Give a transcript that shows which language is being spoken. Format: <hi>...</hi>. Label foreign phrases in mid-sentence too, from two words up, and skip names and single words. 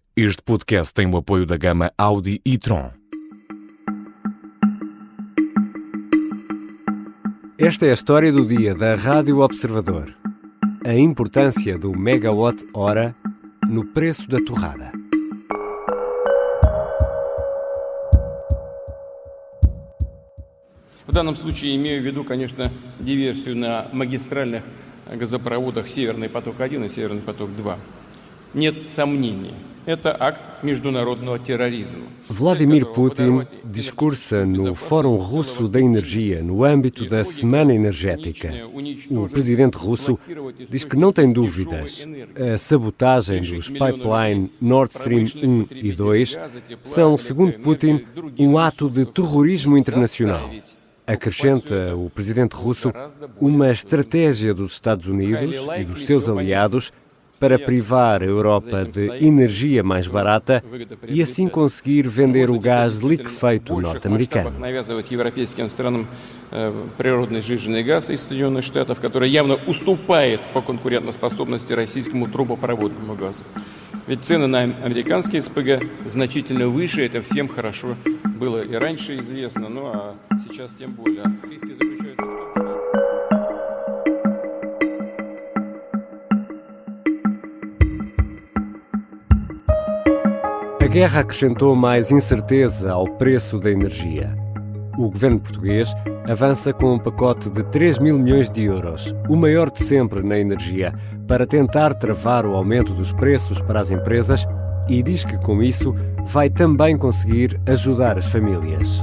<pt>Este podcast tem o apoio da gama Audi e-tron. Esta é a história do dia da Rádio Observador. A importância do megawatt-hora no preço da torrada.</pt> <ru>В данном случае имею в виду, конечно, диверсию на магистральных газопроводах «Северный поток-1» и «Северный поток-2». Нет сомнений, это акт международного терроризма.</ru> <pt>Vladimir Putin discursa no Fórum Russo da Energia no âmbito da Semana Energética. O presidente russo diz que não tem dúvidas. A sabotagem dos pipelines Nord Stream 1 e 2 são, segundo Putin, um ato de terrorismo internacional. Acrescenta o presidente russo uma estratégia dos Estados Unidos e dos seus aliados para privar a Europa de energia mais barata e assim conseguir vender o gás liquefeito norte-americano.</pt> <ru>Европейским странам природный сжиженный газ из Соединенных Штатов, который явно уступает по конкурентоспособности российскому трубопроводному газу. Ведь цены на американские СПГ значительно выше, это всем хорошо было и раньше известно, ну а сейчас тем более. Риски заключаются в том, что...</ru> <pt>A guerra acrescentou mais incerteza ao preço da energia. O governo português avança com um pacote de 3 mil milhões de euros, o maior de sempre na energia, para tentar travar o aumento dos preços para as empresas e diz que com isso vai também conseguir ajudar as famílias.</pt>